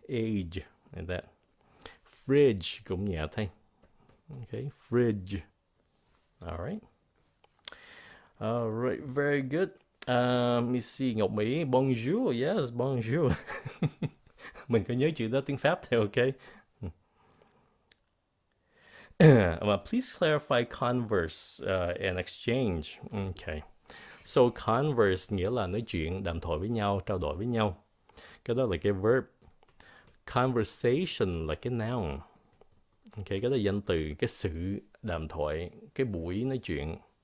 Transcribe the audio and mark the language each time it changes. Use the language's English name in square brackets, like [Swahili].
[English] Age. Like that. Fridge [Vietnamese] cũng nhẹ thôi. [English] Okay. Fridge. Alright. Alright, very good. Let me see, Ngọc Mỹ, bonjour, yes, bonjour. [Vietnamese] Mình có nhớ chữ đó tiếng Pháp theo, okay? [English] Please clarify converse and exchange. Okay. [Vietnamese] So converse nghĩa là nói chuyện, đàm thoại với nhau, trao đổi với nhau. Cái đó là cái verb. Conversation là cái noun. Okay, cái đó là danh từ, cái sự đàm thoại, cái buổi nói chuyện.